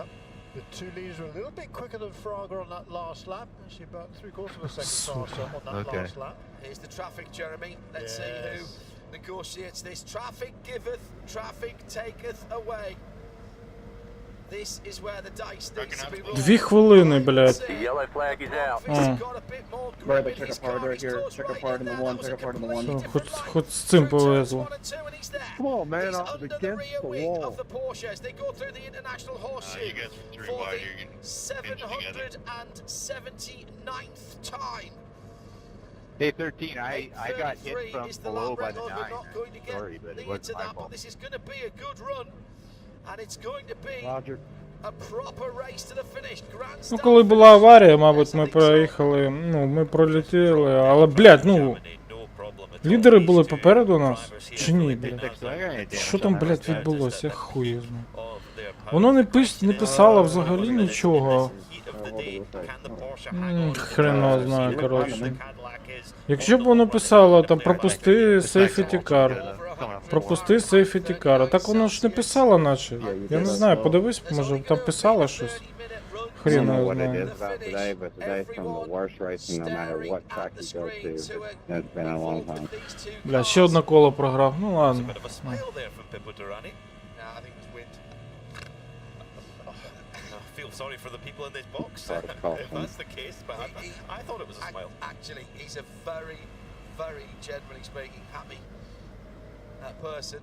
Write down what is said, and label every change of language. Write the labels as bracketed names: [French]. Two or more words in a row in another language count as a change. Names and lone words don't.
[English] The two leaders were a little bit quicker than Fraga on that last lap. Actually, about 3/4 of a second faster on that last lap. Here's the traffic, Jeremy. Let's see who negotiates this. Traffic giveth, traffic taketh away. This is where the dice needs to be rolled. [Ukrainian] 2 хвилини, блядь. [English] The yellow flag is out. Right, but check apart right here. Check apart in the one. Check apart in the one. [Ukrainian] Що, хоч з цим повезло. [English] Come on, man, up against the wall. Of the Porsches, they go through the international horseshoe You guys are 3 for wide, the you're getting pinned together. 779th time. Day 13, I got hit from below by the 9. Sorry, but it wasn't my fault. This is going to be a good run, and it's going to be a proper race to the finish. [Ukrainian] Ну, коли була аварія, мабуть, ми проїхали, ну, ми пролетіли, але, блядь, ну, лідери були попереду нас, чи ні, блядь? Що там, блядь, відбулося, я хуй знаю. Воно не писало взагалі нічого. Хрена знаю, коротше. Якщо б воно писало, там, пропусти [English] safety car, [Ukrainian] пропусти [English] safety car, [Ukrainian] а так воно ж не писало наче. Я не знаю, подивись, може там писало щось. Хрена [English] know what it [Ukrainian] знаю. [English] is about today, but today's some of the worst racing, no matter what track you go to. It's been a long time. [Ukrainian] Бля, ще одне коло програв, ну ладно. [English] Sorry for the people in this box, if that's the case, but I thought it was a smile. Actually, he's a very, very, generally speaking, happy person.